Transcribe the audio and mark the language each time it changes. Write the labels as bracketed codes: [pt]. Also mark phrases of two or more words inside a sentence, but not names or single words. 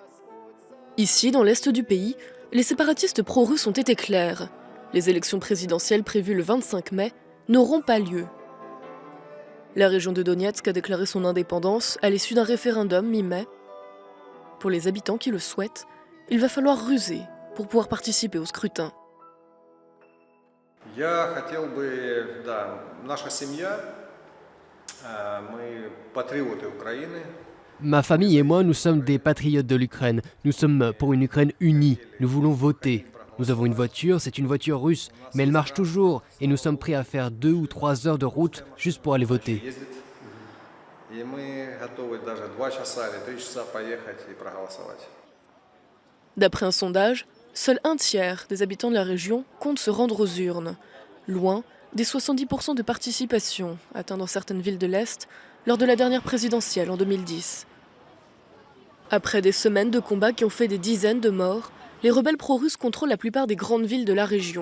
[fr] Ici, dans l'est du pays, les séparatistes pro-russes ont été clairs. Les élections présidentielles prévues le 25 mai n'auront pas lieu. La région de Donetsk a déclaré son indépendance à l'issue d'un référendum mi-mai. Pour les habitants qui le souhaitent, il va falloir ruser pour pouvoir participer au scrutin. [ru] Я хотел бы, да, наша семья, мы патриоты Украины. [fr] Ma famille et moi, nous sommes des patriotes de l'Ukraine. Nous sommes pour une Ukraine unie. Nous voulons voter. Nous avons une voiture, c'est une voiture russe, mais elle marche toujours et nous sommes prêts à faire 2 ou 3 heures de route juste pour aller voter. [ru] И мы готовы даже 2 часа или 3 часа поехать и проголосовать. [fr] D'après un sondage, seul un tiers des habitants de la région comptent se rendre aux urnes, loin des 70% de participation atteints dans certaines villes de l'Est lors de la dernière présidentielle en 2010. Après des semaines de combats qui ont fait des dizaines de morts, les rebelles pro-russes contrôlent la plupart des grandes villes de la région.